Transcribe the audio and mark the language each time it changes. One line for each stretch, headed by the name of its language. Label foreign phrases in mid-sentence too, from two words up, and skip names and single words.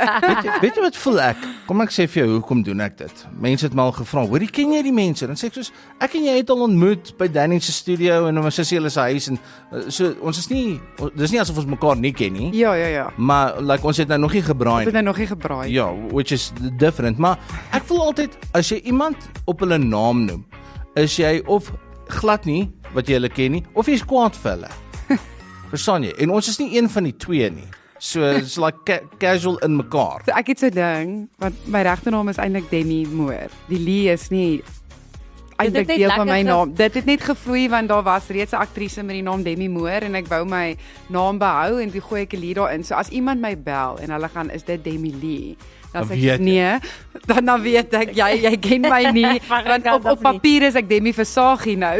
Afrikaans: Weet jy wat voel ek? Kom ek sê vir jou, hoekom doen ek dit? Mense het my al gevra, hoor, ken jy die mense? Dan sê ek soos, ek en jy het al ontmoet by Danny se studio en ons sussie hulle se huis en so ons is nie, dis nie asof ons mekaar nie ken nie. Ja. Maar like ons het nou nog nie gebraai Ons het nou nog nie gebraai. Ja,
English: which is different,
Afrikaans: maar ek voel altyd as jy iemand op hulle naam noem, is jy of glad nie wat jy hulle ken nie, of jy's kwaad vir hulle. Verstaan jy? En ons is nie een van die twee nie.
English: So it's like casual
Afrikaans: in mekaar. So ek het so ding, want my regte naam is eintlik Demi Moore. Die Lee is nie eintlik deel van my naam. Dit het net gevloei want daar was reeds 'n aktrise met die naam Demi Moore en ek wou my naam behou en toe gooi ek 'n Lee daarin. So as iemand my bel en hulle gaan, is dit Demi Lee? Dan sê ek nee, dan weet ek jy ken my nie, want op papier is ek Demi Versagie nou.